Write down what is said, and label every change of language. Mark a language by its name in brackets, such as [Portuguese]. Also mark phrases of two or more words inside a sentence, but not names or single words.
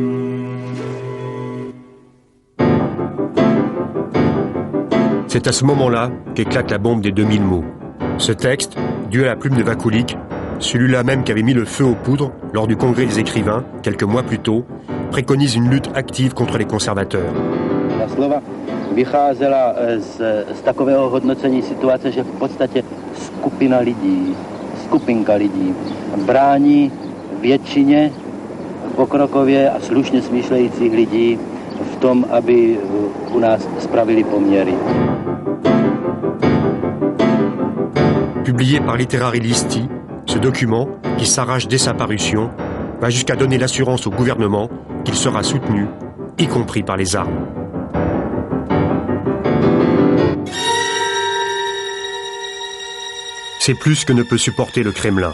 [French] C'est à ce moment-là qu'éclate la bombe des 2000 mots. Ce texte, dû à la plume de Vakulik, celui-là même qui avait mis le feu aux poudres lors du congrès des écrivains, quelques mois plus tôt, préconise une lutte active contre les conservateurs. [Czech] Ta slova vycházela z takového hodnocení situace, že v podstatě skupinka lidí brání většině pokrokově a slušně smýšlejících lidí v tom, aby u nás spravili poměry. [French] Publié par Literary Listi, ce document, qui s'arrache dès sa parution, va jusqu'à donner l'assurance au gouvernement qu'il sera soutenu, y compris par les armes. C'est plus que ne peut supporter le Kremlin.